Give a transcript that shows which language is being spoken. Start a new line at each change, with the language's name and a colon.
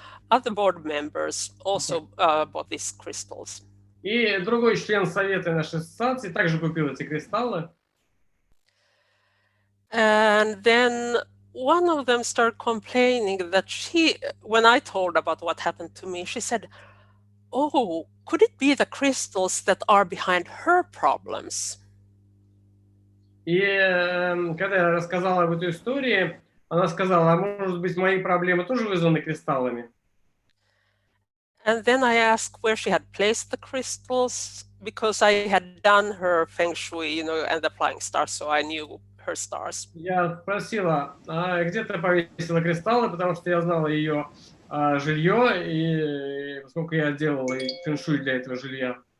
English: Other board members also bought these crystals.
Russian: И другой член совета нашей ассоциации также купил эти кристаллы.
English: And then one of them started complaining that when I told about what happened to me, she said, "Oh, could it be the crystals that are behind her problems?"
Russian: И когда я рассказала об этой истории, она сказала, может быть, мои проблемы тоже вызваны кристаллами?
English: And then I asked where she had placed the crystals, because I had done her Feng-шуй, and the flying stars, so I knew her stars.
Russian: Я спросила, где ты повесила кристаллы, потому что я знала ее жилье, и поскольку я делала фэн-шуй для этого жилья.